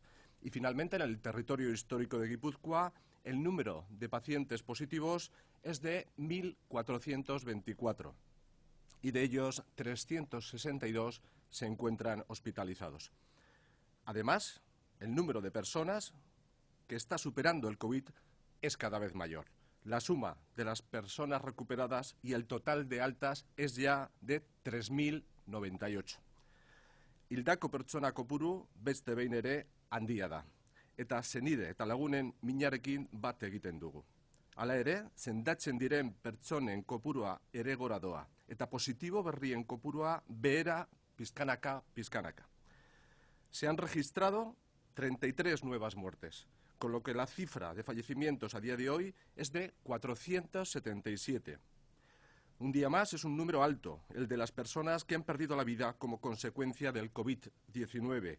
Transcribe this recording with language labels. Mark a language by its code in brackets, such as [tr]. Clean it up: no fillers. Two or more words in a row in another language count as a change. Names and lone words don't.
[es] Y finalmente, en el territorio histórico de Guipúzcoa, el número de pacientes positivos es de 1.424 y de ellos 362 se encuentran hospitalizados. Además, el número de personas que está superando el COVID es cada vez mayor. La suma de las personas recuperadas y el total de altas es ya de 3.098. [eu] Hildako pertsona kopuru beste behin ere handia da, eta senide eta lagunen minarekin bat egiten dugu. Hala ere, sendatzen diren pertsonen kopurua ere gora doa, eta positibo berrien kopurua behera pizkanaka. [es] Se han registrado 33 nuevas muertes, con lo que la cifra de fallecimientos a día de hoy es de 477. Un día más es un número alto, el de las personas que han perdido la vida como consecuencia del COVID-19.